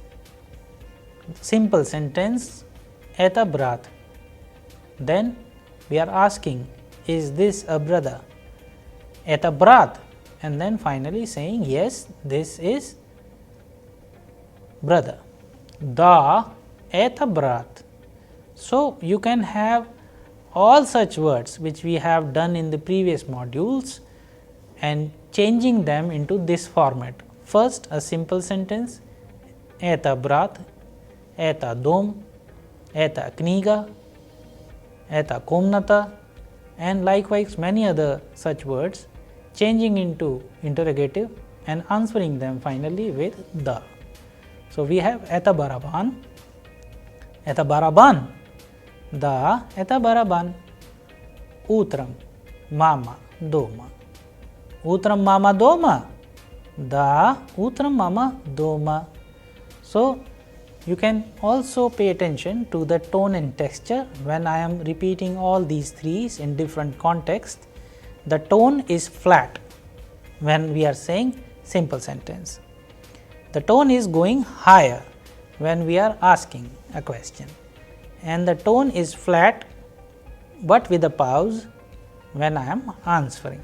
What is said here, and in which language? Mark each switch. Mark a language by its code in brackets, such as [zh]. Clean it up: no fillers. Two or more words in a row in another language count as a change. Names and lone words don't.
[en] Simple sentence, [ru] это брат. [en] Then we are asking, is this a brother? [ru] Это брат, [en] and then finally saying, yes, this is brother. [ru] Да это брат. [en] So, you can have all such words which we have done in the previous modules and changing them into this format. First, a simple sentence, [ru] это брат, это дом, это книга, это комната, [en] and likewise many other such words, changing into interrogative and answering them finally with the. So, we have [ru] это барабан, да это барабан, утром мама дома, утром мама дома, да утром мама дома. [en] So, you can also pay attention to the tone and texture when I am repeating all these threes in different contexts. The tone is flat when we are saying simple sentence. The tone is going higher when we are asking a question, and the tone is flat but with a pause when I am answering.